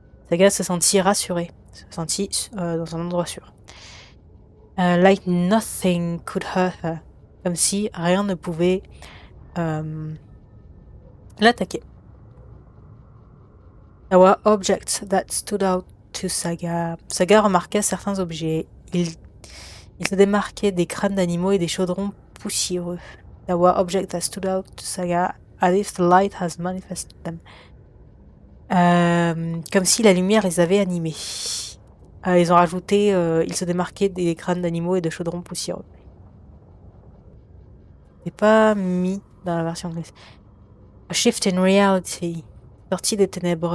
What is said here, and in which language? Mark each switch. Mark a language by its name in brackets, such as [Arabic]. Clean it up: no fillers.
[French] Saga se sentit rassurée, se sentit dans un endroit sûr. [English] Like nothing could hurt her. [French] Comme si rien ne pouvait l'attaquer. [English] There were objects that stood out to Saga. [French] Saga remarqua certains objets. Ils se démarquaient des crânes d'animaux et des chaudrons poussiéreux. [English] There were objects that stood out to Saga as if the light has manifested them. [French] Comme si la lumière les avait animés. Ils ont rajouté, ils se démarquaient des crânes d'animaux et de chaudrons poussiéreux. C'est pas mis dans la version anglaise. [English] A shift in reality. [French] Sortie des ténèbres.